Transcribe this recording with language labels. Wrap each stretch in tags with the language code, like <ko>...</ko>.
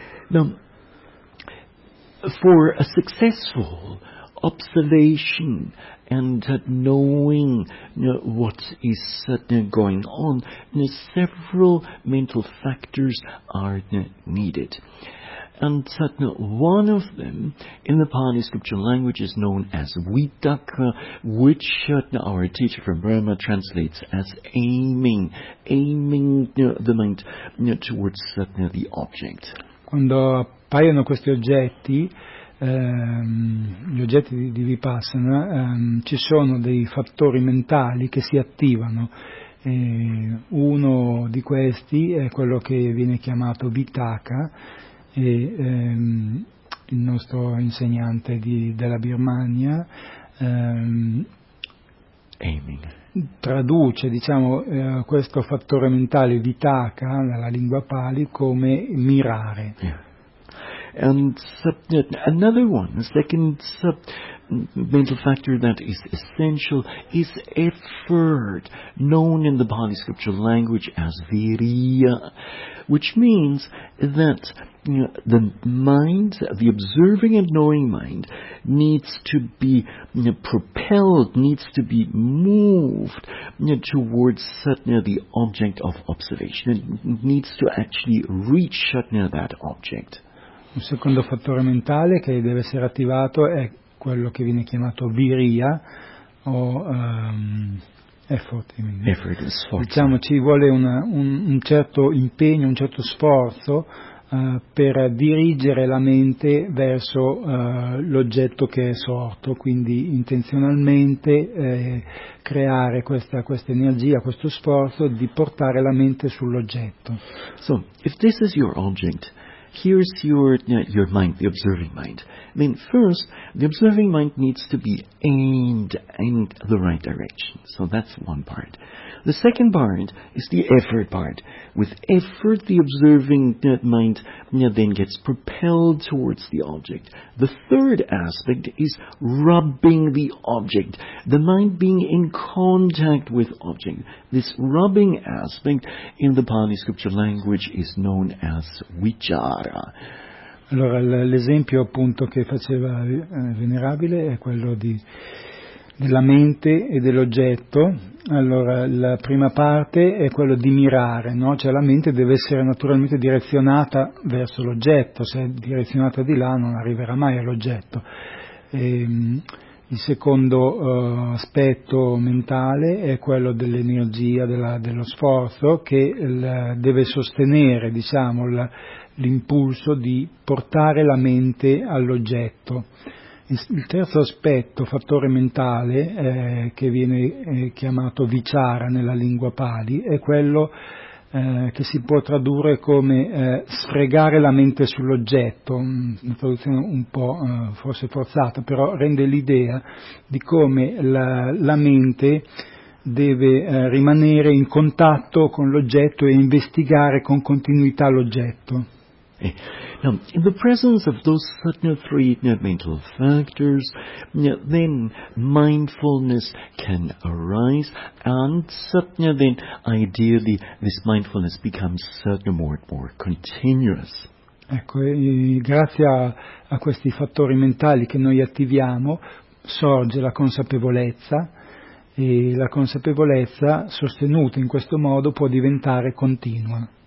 <en>Now, for a successful observation and knowing what is going on, several mental factors are needed. And one of them in the Pali scriptural language is known as vitakka, which our teacher from Burma translates as aiming the mind towards the object.</en> <it>Quando appaiono questi oggetti, gli oggetti di Vipassana, ci sono dei fattori mentali che si attivano. Uno di questi è quello che viene chiamato vitakka. E il nostro insegnante della Birmania,</it> <en>aiming.</en> <it>Traduce, diciamo, questo fattore mentale vitaka nella lingua pali come mirare.</it> <en>Yeah. And another one, second mental factor that is essential is effort, known in the Pali scripture language as viriya, which means that the mind, the observing and knowing mind, needs to be propelled, needs to be moved towards satna, the object of observation. It needs to actually reach satna, that object.</en> <it>Un secondo fattore mentale che deve essere attivato è quello che viene chiamato viriya o effort. Effort and sforzo. Diciamo, ci vuole un certo impegno, un certo sforzo per dirigere la mente verso l'oggetto che è sorto, quindi intenzionalmente creare questa energia, questo sforzo di portare la mente sull'oggetto.</it> <en>So, if this is your object, here's your mind, the observing mind. I mean, first, the observing mind needs to be aimed in the right direction. So that's one part. The second part is the effort part. With effort, the observing mind then gets propelled towards the object. The third aspect is rubbing the object, the mind being in contact with object. This rubbing aspect in the Pali scripture language is known as vichara.</en> <it>Allora, l'esempio appunto che faceva Venerabile è quello della mente e dell'oggetto. Allora, la prima parte è quello di mirare, no? Cioè la mente deve essere naturalmente direzionata verso l'oggetto, se è direzionata di là non arriverà mai all'oggetto. E il secondo aspetto mentale è quello dell'energia, dello sforzo, che deve sostenere, diciamo, l'impulso di portare la mente all'oggetto. Il terzo aspetto, fattore mentale, che viene chiamato vichara nella lingua pali, è quello che si può tradurre come sfregare la mente sull'oggetto, una traduzione un po' forse forzata, però rende l'idea di come la mente deve rimanere in contatto con l'oggetto e investigare con continuità l'oggetto.</it> <en>Now, in the presence of those three mental factors, then mindfulness can arise, and then ideally this mindfulness becomes more and more continuous.</en> <it>Ecco, grazie a questi fattori mentali che noi attiviamo, sorge la consapevolezza, e la consapevolezza sostenuta in questo modo può diventare continua.</it>